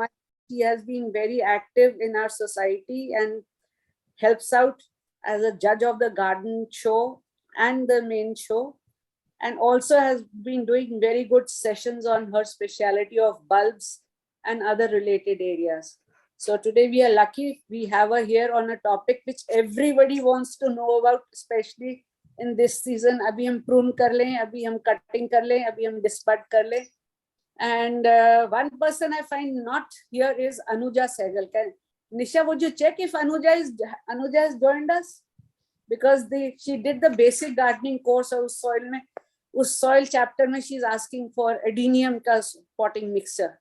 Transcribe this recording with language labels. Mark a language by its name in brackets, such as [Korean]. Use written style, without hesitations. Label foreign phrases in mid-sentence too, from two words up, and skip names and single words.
[English] She has been very active in our society and helps out as a judge of the garden show and the main show, and also has been doing very good sessions on her specialty of bulbs and other related areas. So today we are lucky we have her here on a topic which everybody wants to know about, especially in this season. [Hindi] अभी हम prune कर लें, अभी हम cutting कर लें, अभी हम disbud कर लें. [English] And one person I find not here is Anuja Sehgal. Nisha, would you check if Anuja has joined us? Because she did the basic gardening course of soil mein. [Hindi] Us soil chapter mein [English] she is asking for adenium ka potting mixer.